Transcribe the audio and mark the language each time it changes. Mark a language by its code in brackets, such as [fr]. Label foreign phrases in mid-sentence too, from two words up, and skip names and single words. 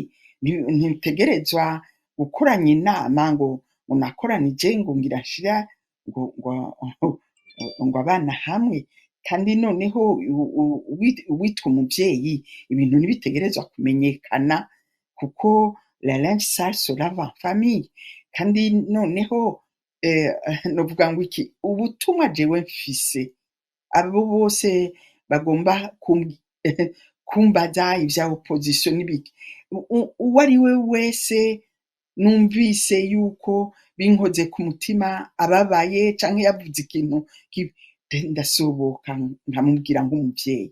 [rn] Ntibitegerezwa gukoranya inama ngo nakoranije ngo ngira nshira ngo abana hamwe. Kandi noneho witwa umuvyeyi ibintu ntibitegerezwa kumenyekana kuko [fr] la linge sale se lave en famille. [rn] Kandi noneho novuga ngo iki ubutumwa jewe mfise abo bose bagomba kumbaza ivya opposition n'ibiki uwo ari we wese numvise yuko binkoze ku mutima ababaye canke yavuze ikintu ndasoboka nkamubwira nk'umuvyeyi.